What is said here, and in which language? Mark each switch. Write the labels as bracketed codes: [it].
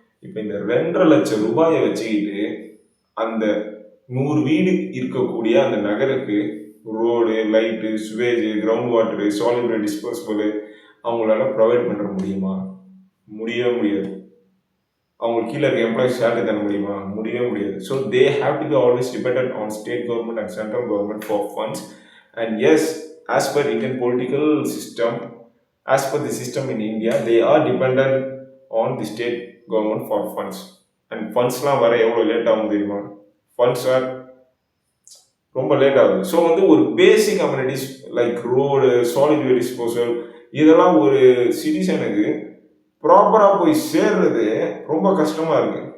[ta] இப்போ இந்த 2.5 லட்சம் ரூபாயை வச்சுக்கிட்டு அந்த 100 வீடு இருக்கக்கூடிய அந்த நகருக்கு road, light, sewage, ground water, solid waste disposable அவங்களால ப்ரொவைட் பண்ணுற முடியுமா? முடியவே முடியாது. அவங்களுக்கு கீழே இருக்க எம்ப்ளாயிஸ் சேலரி தர முடியுமா? முடியவே முடியாது. [en] So they have to be always dependent on state government and central government for funds. And yes, as per Indian political system, as per the system in India, they are dependent on the state government for funds. [ta] And fundsலாம் வர எவ்வளோ late ஆகும் தெரியுமா? Funds R ரொம்ப late ஆகுது. So வந்து ஒரு பேசிக் communities like road, solid waste disposal, இதெல்லாம் ஒரு சிட்டிசனுக்கு ப்ராப்பராக போய் சேர்றது ரொம்ப கஷ்டமாக இருக்குது.